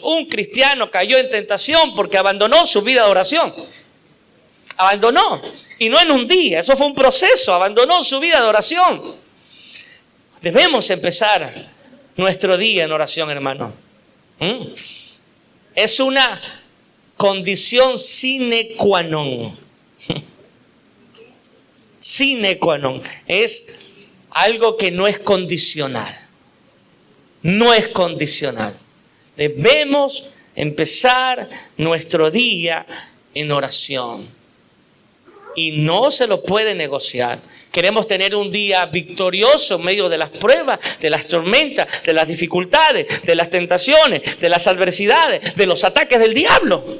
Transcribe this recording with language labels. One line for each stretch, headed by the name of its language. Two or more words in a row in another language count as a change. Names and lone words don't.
Spanish: Un cristiano cayó en tentación porque abandonó su vida de oración. Abandonó. Y no en un día. Eso fue un proceso. Abandonó su vida de oración. Debemos empezar nuestro día en oración, hermano. Es una condición
Latin: sine qua non. Sine qua non.
Spanish: Es algo que no es condicional. No es condicional. Debemos empezar nuestro día en oración. Y no se lo puede negociar. Queremos tener un día victorioso en medio de las pruebas, de las tormentas, de las dificultades, de las tentaciones, de las adversidades, de los ataques del diablo.